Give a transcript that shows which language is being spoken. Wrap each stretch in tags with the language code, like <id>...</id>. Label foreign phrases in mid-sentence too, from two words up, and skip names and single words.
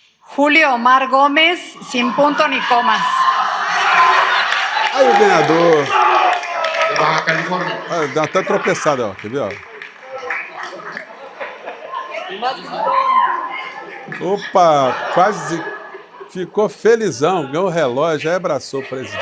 <es>Julio Omar Gómez, sin punto ni comas.</es> <pt>Aí o ganhador.</pt> <es>De Baja California.</es> <pt>Ah, dá até tropeçada, ó. Quer ver, ó? Opa, quase ficou felizão, ganhou o relógio, aí abraçou o presidente.</pt>